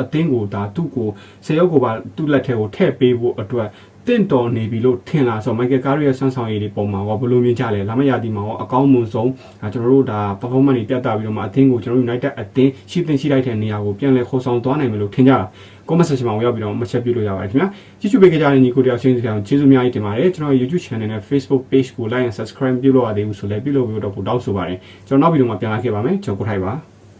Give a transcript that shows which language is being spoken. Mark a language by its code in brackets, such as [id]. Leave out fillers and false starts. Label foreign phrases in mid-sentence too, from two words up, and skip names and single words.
[my] သင်းကိုဒါသူ့ကိုဆယ်ယောက်ကိုပါသူ့လက်ထဲကိုထည့်ပေးဖို့အတွက်တင့်တော်နေပြီလို့ထင်လားဆိုတော့ Michael Carrick ရဲ့ဆွမ်းဆောင်ရည်တွေပုံမှာရောဘလို့မြင်ကြလဲလာမယ့်ရာသီမှာရောအကောင်းမွန်ဆုံးကျွန်တော်တို့ဒါ performance တွေပြသပြီးတော့မှအသင်းကိုကျွန်တော်တို့ United အသင်းရှိလိုက်တဲ့နေရာကိုပြန်လည်ခေါ်ဆောင်သွားနိုင်မယ်လို့ထင်ကြတာ [en] comment section [my] မှာဝင်ရောက်ပြီးတော့မှချက်ပြုလို့ရပါတယ်ခင်ဗျာကြည့်ရှုပေးကြတဲ့ညီကိုတယောက်ချင်းစီအောင်ကျေးဇူးများကြီးတင်ပါတယ်ကျွန်တော် YouTube channel နဲ့ Facebook page ကို [en] like and subscribe [my] ပြုလို့ရသေးဘူးဆိုလည်းပြုလုပ်ပြီးတော့ပို့တောင်းဆိုပါတယ်ကျွန်တော်နောက်ဗီဒီယိုမှာပြန်လာခဲ့ပါမယ်ကျွန်တော်ကိုထိုက်ပါ